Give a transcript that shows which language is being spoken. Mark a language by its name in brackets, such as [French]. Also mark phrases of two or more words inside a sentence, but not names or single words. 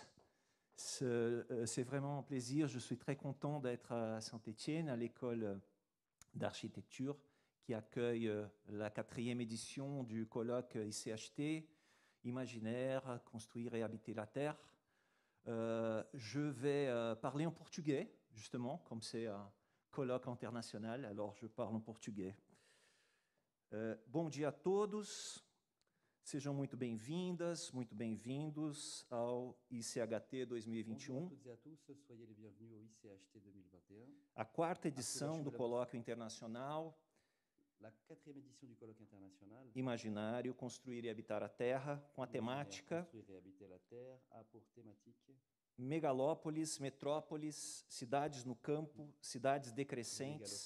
[French] C'est vraiment un plaisir. Je suis très content d'être à Saint-Étienne, à l'école d'architecture, qui accueille la 4e édition du colloque ICHT, Imaginaire, construire et habiter la Terre. Je vais parler en portugais, justement, comme c'est un colloque international, alors je parle en portugais. [Portuguese] Bom dia a todos. Sejam muito bem-vindas, muito bem-vindos ao ICHT 2021. [French] Bonjour à toutes et à tous, soyez les bienvenus au ICHT 2021. [Portuguese] A 4ª edição do Colóquio Internacional Imaginário, Construir e Habitar a Terra, com a temática megalópolis, metrópoles, cidades no campo, cidades decrescentes.